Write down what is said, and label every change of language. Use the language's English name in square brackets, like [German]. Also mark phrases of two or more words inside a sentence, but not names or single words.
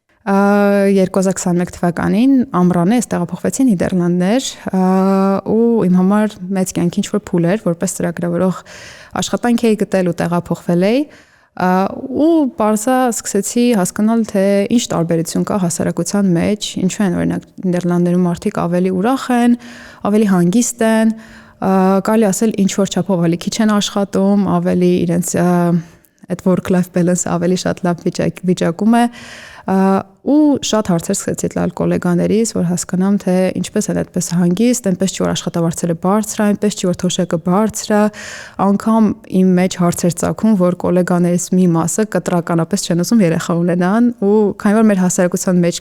[Armenian] 2021 թվականին ամռանը ես տեղափոխվեցի Նիդերլանդներ, ու իմ համար մեծ կյանքի ինչ-որ փուլ էր, որպես ծրագրավորող աշխատանք էի գտել ու տեղափոխվել էի, ու պարզա սկսեցի հասկանալ, թե ինչ տարբերություն կա հասարակության մեջ, ինչու են օրինակ Նիդերլանդներում մարդիկ ավելի ուրախ են, ավելի հանգիստ են, կարելի ասել ինչ որ չափով ավելի քիչ են աշխատում, ավելի իրենց այդ [English] work-life balance [Armenian] ավելի շատ լավ վիճակում է, ու շատ հարցեր սկսեցի տալ գոլեգաներից, որ հասկանամ, թե ինչպես են այդպես հանգիստ, այնպես չի որ աշխատավարձերը բարձր է, այնպես չի որ թոշակը բարձր է, անգամ իմ մեջ հարցեր ծագում, որ գոլեգաներից մի մասը կտրականապես չեն ուզում երեխա ունենան, ու քանի որ մեր հասարակության մեջ